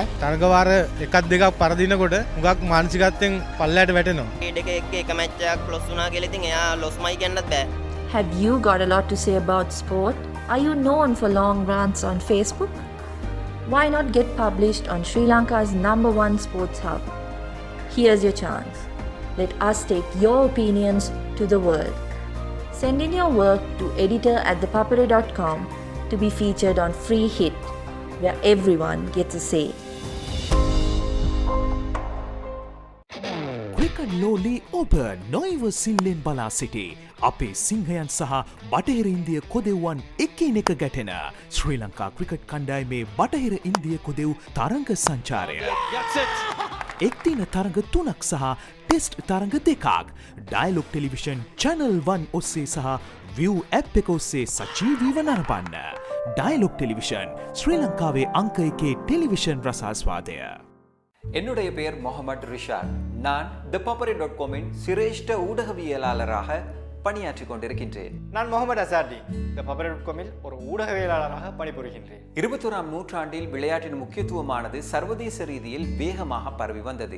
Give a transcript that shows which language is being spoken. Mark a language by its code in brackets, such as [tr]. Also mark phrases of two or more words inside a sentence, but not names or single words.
[si] තරගවාර එකක් දෙකක් පරදිනකොට හුඟක් මානසිකත්වයෙන් පල්ලයට වැටෙනවා. ක්‍රීඩක එක්ක එක මැච් එකක් ලොස් වුණා කියලා ඉතින් එයා ලොස්මයි කියන්නත් බෑ. [en] Have you got a lot to say about sport? Are you known for long rants on Facebook? Why not get published on Sri Lanka's #1 sports hub? Here's your chance. Let us take your opinions to the world. Send in your work to editor@thepapare.com to be featured on Free Hit. where everyone gets a say. [si] ක්‍රිකට් ලෝලි ඔබ නොයිව සිල්ලෙන් බලා සිටි. අපේ සිංහයන් සහ බටහිර ඉන්දිය කොදෙව්වන් එකිනෙක ගැටෙන ශ්‍රී ලංකා ක්‍රිකට් කණ්ඩායමේ බටහිර ඉන්දිය කොදෙව් තරඟ සංචාරය. එක්දින තරඟ 3ක් සහ ටෙස්ට් තරඟ 2ක් ඩයලොග් ටෙලිවිෂන් channel 1 ඔස්සේ සහ [en] view app [si] එක ඔස්සේ සජීවීව නරඹන්න. ඩයලොග් ටෙලිවිෂන් ශ්‍රී ලංකාවේ අංක 1 ටෙලිවිෂන් රසාස්වාදය. [ta] என்னுடைய பெயர் முகமது ரிஷாட். நான் ThePapare.com-இன் சிரேஷ்ட ஊடகவியலாளராக பணியாற்றிக் கொண்டிருக்கின்றேன். நான் முகமது அசார்டி. ThePapare.com-இல் ஒரு ஊடகவியலாளராக பணிபுரிகின்றேன். 21ஆம் நூற்றாண்டில் விளையாட்டின் முக்கியத்துவமானது சர்வதேச ரீதியில் வேகமாக பரவி வந்தது.